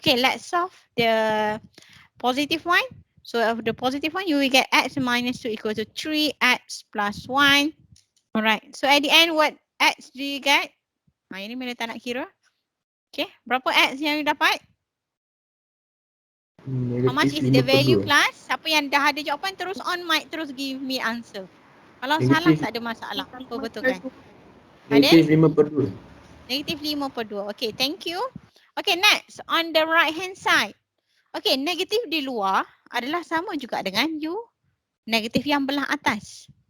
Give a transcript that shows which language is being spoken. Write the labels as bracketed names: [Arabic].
[English] Okay, let's solve the positive one. So of the positive one, you will get x minus 2 equal to 3x plus 1. Alright, so at the end, what x do you get? [Malay] Ini Mela tak nak kira. Okay, berapa x yang you dapat? [English] How much is the value plus? [Malay] Siapa yang dah ada jawapan terus on mic, terus [English] give me answer. [Malay] Kalau salah tak ada masalah. Apa betul kan? Negatif 5/2. [English] Negatif 5/2. Okay, thank you. Okay, next. On the right hand side. [Malay] Okay, negatif di luar adalah sama juga dengan U. Negatif yang belah atas.